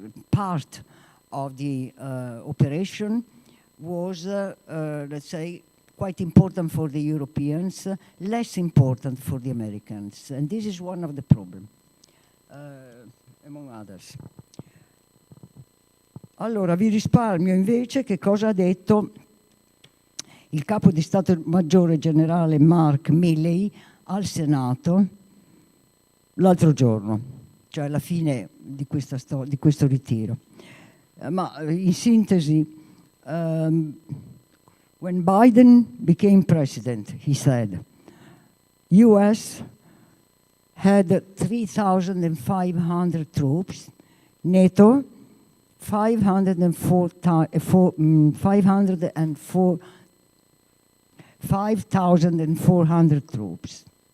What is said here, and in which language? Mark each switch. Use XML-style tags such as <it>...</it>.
<en>part of the operation was, let's say, quite important for the Europeans, less important for the Americans. And this is one of the problems, among others.</en> <it>Allora, vi risparmio invece che cosa ha detto il capo di Stato Maggiore Generale Mark Milley al Senato l'altro giorno, cioè alla fine di questo ritiro. Ma in sintesi,</it> <en>when Biden became president, he said, US had 3,500 troops, NATO 5,400 troops.</en>